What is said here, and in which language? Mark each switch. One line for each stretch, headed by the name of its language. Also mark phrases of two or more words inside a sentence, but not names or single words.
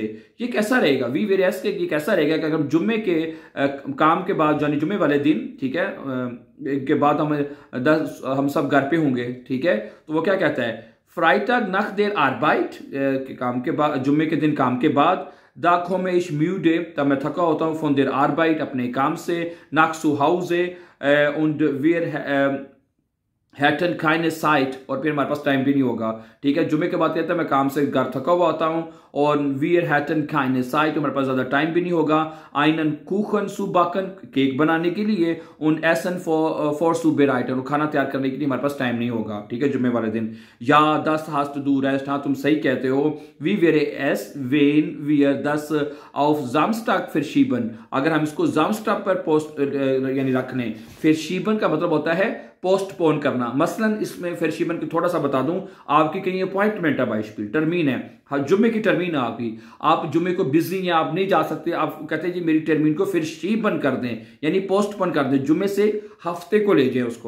Hindi: ये कैसा रहेगा?
German: wie wäre es
Hindi: के ये कैसा रहेगा कि अगर जुम्मे के काम के बाद, यानी जुम्मे वाले दिन, ठीक है, के बाद हम सब घर पे होंगे, ठीक है, तो वो क्या कहता है?
German: Freitag nach der Arbeit
Hindi: के काम के बाद, जुम्मे के दिन काम के बाद,
German: da komme ich müde,
Hindi: तब मैं थका होता हूँ,
German: von der Arbeit
Hindi: अपने काम से,
German: nach zu Hause und wir hätten keine Zeit,
Hindi: और फिर हमारे पास टाइम भी नहीं होगा। ठीक है, जुम्मे के बाद कहता है मैं काम से घर थका हुआ आता हूँ, और
German: wir hätten keine Zeit,
Hindi: हमारे पास ज्यादा टाइम भी नहीं होगा।
German: einen Kuchen zu backen,
Hindi: केक बनाने के लिए,
German: und essen for zubereiten,
Hindi: और खाना तैयार करने के लिए हमारे पास टाइम नहीं होगा। ठीक है, जुम्मे वाले दिन।
German: ja das hast du recht,
Hindi: हाँ तुम सही कहते हो।
German: wie wäre es wenn wir das auf Samstag verschieben,
Hindi: अगर हम इसको Samstag पर पोस्ट यानी रख लें। verschieben का मतलब होता है पोस्टपोन करना। मसलन इसमें फिर थोड़ा सा बता दूं, आपकी कहीं अपॉइंटमेंट है,
German: Beispiel Termin
Hindi: है, हाँ जुम्मे की टर्मीन है आपकी, आप जुम्मे को बिजी हैं, आप नहीं जा सकते, आप कहते हैं जी मेरी टर्मीन को फिर शीबन कर दें, यानी पोस्टपोन कर दें, जुम्मे से हफ्ते को ले जाए उसको।